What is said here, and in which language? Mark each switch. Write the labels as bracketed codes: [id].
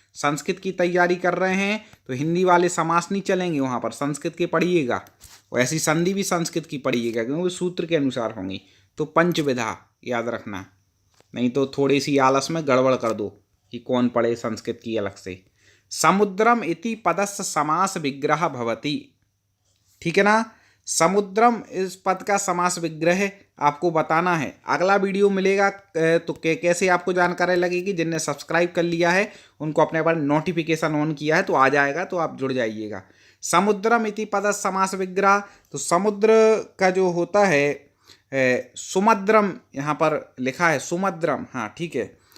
[hi] संस्कृत की तैयारी कर रहे हैं तो हिंदी वाले समास नहीं चलेंगे, वहाँ पर संस्कृत के पढ़िएगा। और ऐसी संधि भी संस्कृत की पढ़िएगा क्योंकि सूत्र के अनुसार होंगी। तो पंचविधा याद रखना, नहीं तो थोड़ी सी आलस में गड़बड़ कर दो कि कौन पढ़े संस्कृत की अलग से। [sa] समुद्रम इति पदस्य समास विग्रह भवति। [hi] ठीक है ना। समुद्रम इस पद का समास विग्रह आपको बताना है। अगला वीडियो मिलेगा तो कैसे आपको जानकारी लगेगी। जिनने सब्सक्राइब कर लिया है उनको अपने पर नोटिफिकेशन ऑन किया है तो आ जाएगा, तो आप जुड़ जाइएगा। [sa] समुद्रम इति पद समास विग्रह, [hi] तो समुद्र का जो होता है सुमद्रम, यहाँ पर लिखा है सुमद्रम, हाँ ठीक है।